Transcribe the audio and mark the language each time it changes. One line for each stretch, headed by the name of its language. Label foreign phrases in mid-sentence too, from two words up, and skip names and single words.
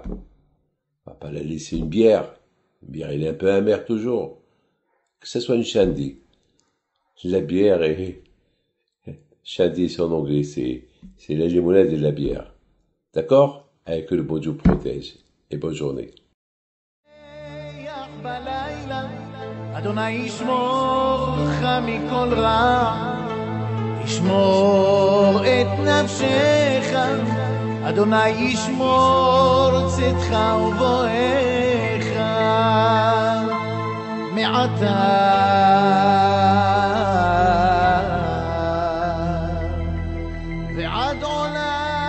French: On va pas la laisser une bière. Une bière, elle est un peu amère toujours. Que ce soit une shandy. La bière est, shandy c'est en anglais, c'est la limonade et la bière. D'accord? Avec que le bon Dieu protège. Et bonne journée.
Hebrew: אדוני ישמור לך מכל רע, ישמור את נפשך, אדוני ישמור צאתך ובואך, מעתה ועד עולם.